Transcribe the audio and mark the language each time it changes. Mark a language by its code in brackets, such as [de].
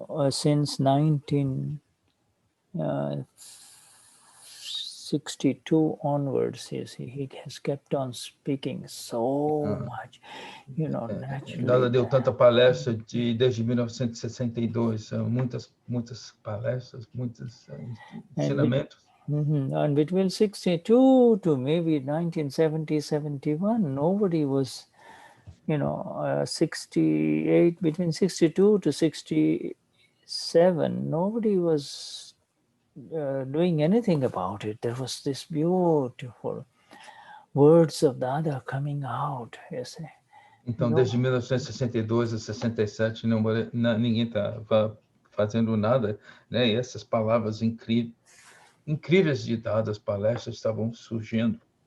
[en] since 1962 onwards, you see, he has kept on speaking so much, naturally. [pt] Nada deu tanta palestra desde 1962, muitas palestras, muitos ensinamentos. [en] And between 62 to maybe 1970, 71, nobody was, 68, between 62 to 67, nobody was doing anything about it. There was this beautiful words of Dada coming out, you see. [pt] Então, desde 1962 a 67, ninguém estava fazendo nada, né? E essas palavras incríveis de dadas palestras estavam surgindo.